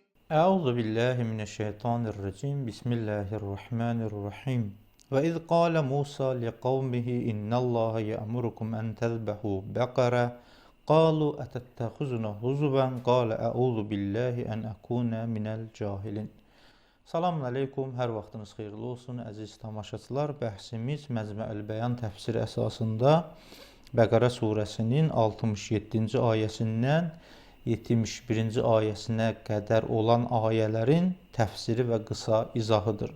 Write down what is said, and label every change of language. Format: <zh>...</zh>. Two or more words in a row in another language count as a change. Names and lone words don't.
<ar>أعوذ بالله من الشيطان الرجيم. بسم الله الرحمن الرحيم. وإذ قال موسى لقومه إن الله يأمركم أن تذبحوا بقرة. قالوا أتتخذنا هزوا. قال أعوذ بالله أن أكون من الجاهلين. سلام عليكم,</ar> <az>hər vaxtınız xeyirli olsun əziz tamaşaçılar. Bəhsimiz Məcmuəl Bəyan təfsiri əsasında Bəqərə surəsinin 67-ci ayəsindən 71-ci ayəsinə qədər olan ayələrin təfsiri və qısa izahıdır.</az>